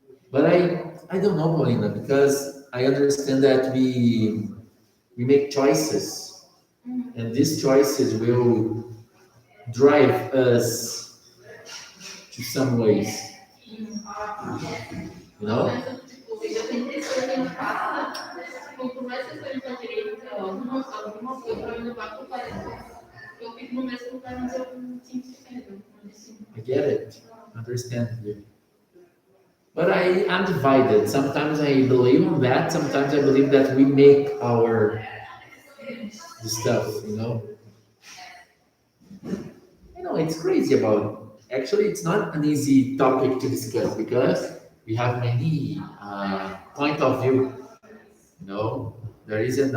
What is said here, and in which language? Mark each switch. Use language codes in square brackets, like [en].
[en] But I don't know, Paulina, because I understand that we make choices, Mhm. and these choices will drive us to some ways. You know? [pt] Mas, tipo, eu tentei escolher no passado, tipo, por mais que eu escolha pra direita, alguma coisa pra me levar pro parede. Eu fico no mesmo lugar onde eu tinha que ficar, no destino. [en] I get it. Understand you. But I'm divided. Sometimes I believe on that. Sometimes I believe that we make our the stuff. It's crazy about. Actually, it's not an easy topic to discuss because we have many point of view. There isn't.